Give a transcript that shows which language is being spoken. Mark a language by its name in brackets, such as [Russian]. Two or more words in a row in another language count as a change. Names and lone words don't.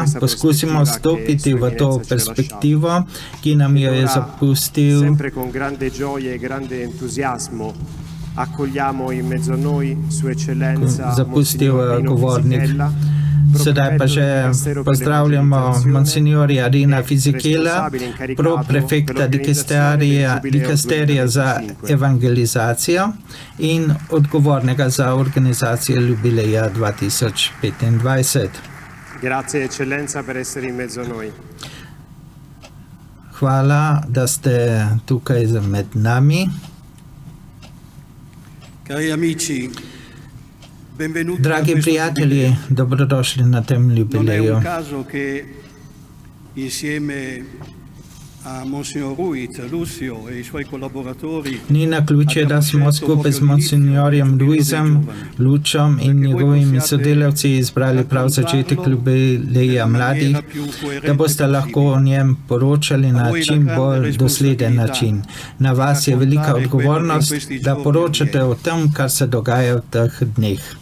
[Slovenian] Poskusimo stopiti v to perspektivo, ki nam jo je zapustil govornik. Sedaj pa že pozdravljamo monsignorja Rina Fisichella, pro-prefekta dikasterija za evangelizacijo in odgovornega za organizacijo jubileja 2025. [Italian] Grazie eccellenza per essere in mezzo a noi. [Slovenian] Hvala, da ste tukaj med nami. [Italian] Cari amici, [Slovenian] dragi prijatelji, dobrodošli na tem jubileju. [Italian] Non è un caso che insieme a Monsignor Ruiz, Lucio e i suoi collaboratori [Slovenian] Ni naključje, da smo skupaj z monsignorjem Luizem, Lučom in njegovimi sodelavci izbrali prav začetek jubileja mladih, da boste lahko o njem poročali na čim bolj dosleden način. Na vas je velika odgovornost, da poročate o tem, kar se dogaja v teh dneh.